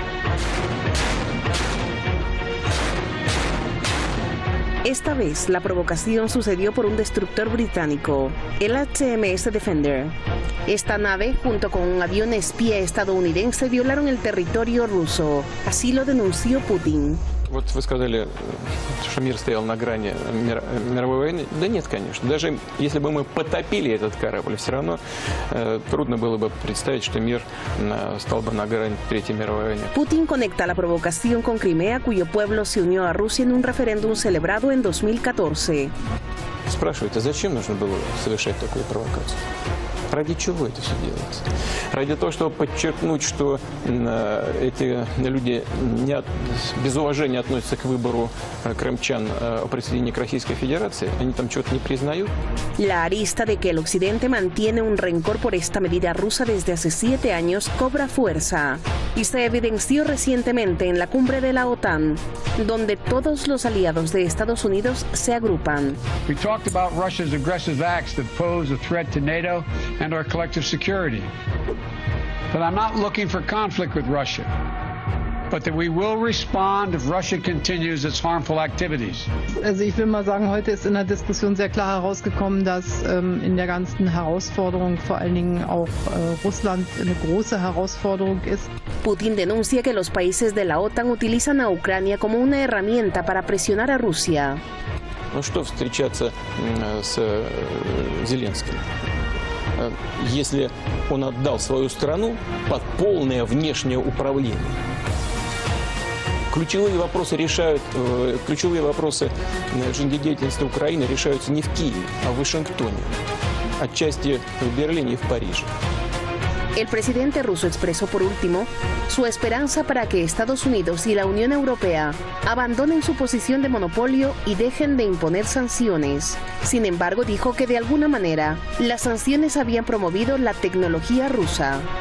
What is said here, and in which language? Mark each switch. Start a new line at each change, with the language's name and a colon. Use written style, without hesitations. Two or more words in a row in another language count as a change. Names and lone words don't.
Spanish: Esta vez la provocación sucedió por un destructor británico, el HMS Defender. Esta nave, junto con un avión espía estadounidense, violaron el territorio ruso. Así lo denunció Putin.
Russian: Вот вы сказали, что мир стоял на грани мировой войны. Да нет, конечно. Даже если бы мы потопили этот корабль, все равно трудно было бы представить, что мир стал бы на грани Третьей мировой войны.
Spanish: Putin conecta la provocación con Crimea, cuyo pueblo se unió a Rusia en un referéndum celebrado en 2014.
Russian: Спрашивается, зачем нужно было совершать такую провокацию? Ради чего это все делается? Ради того, чтобы подчеркнуть, что эти люди без уважения относятся к выбору крымчан о присоединении к Российской Федерации? Они там чего-то не признают?
Spanish: La arista de que el Occidente mantiene un rencor por esta medida rusa desde hace 7 años cobra fuerza y se evidenció recientemente en la cumbre de la OTAN, donde todos los aliados de Estados Unidos se agrupan.
English: We talked about Russia's aggressive acts that pose a threat to NATO and our collective security. But I'm not looking for conflict with Russia, but that we will respond if Russia continues its harmful activities.
German: Also ich will mal sagen, heute ist in der Diskussion sehr klar herausgekommen, dass in der ganzen Herausforderung vor allen Dingen auch Russland eine große Herausforderung ist.
Spanish: Putin denuncia que los países de la OTAN utilizan a Ucrania como una herramienta para presionar a Rusia.
Russian: Ну что встречаться с Зеленским, если он отдал свою страну под полное внешнее управление? Ключевые вопросы жизнедеятельности Украины решаются не в Киеве, а в Вашингтоне, отчасти в Берлине и в Париже.
Spanish: El presidente ruso expresó por último su esperanza para que Estados Unidos y la Unión Europea abandonen su posición de monopolio y dejen de imponer sanciones. Sin embargo, dijo que de alguna manera las sanciones habían promovido la tecnología rusa.